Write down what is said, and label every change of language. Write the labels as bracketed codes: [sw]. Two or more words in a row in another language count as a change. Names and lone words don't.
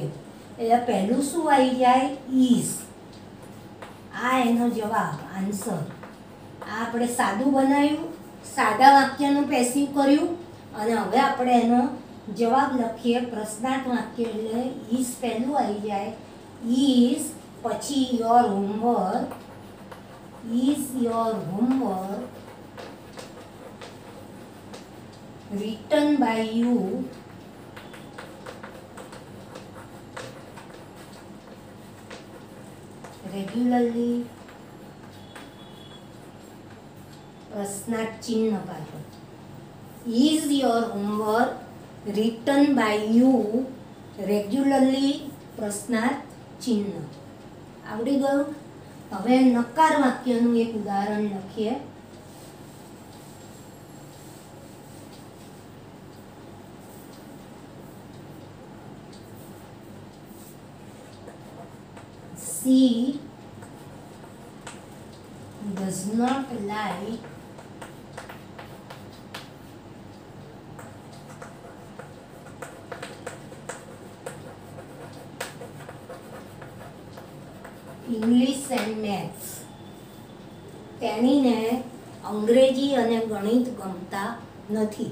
[gu] એટલે પહેલું શું આવી જાય? ઇઝ. આ એનો જવાબ, આન્સર. આ આપણે સાદું બનાવ્યું, સાદા વાક્યનું પેસિવ કર્યું અને હવે આપણે એનો જવાબ લખીએ. પ્રશ્નાર્થ વાક્ય એટલે ઇઝ પહેલું આવી જાય. ઇઝ પછી [en] your homework, is your homework written by you regularly? [gu] પ્રશ્નાર્થ ચિહ્ન પાછળ. [en] is your homework written by you regularly? [gu] પ્રશ્નાર્થ ચિહ્ન. આવડી ગયું? હવે નકાર વાક્યનું એક ઉદાહરણ લખીએ. [en] She does not like English and maths. [gu] તેણીને અંગ્રેજી અને ગણિત ગમતા નથી.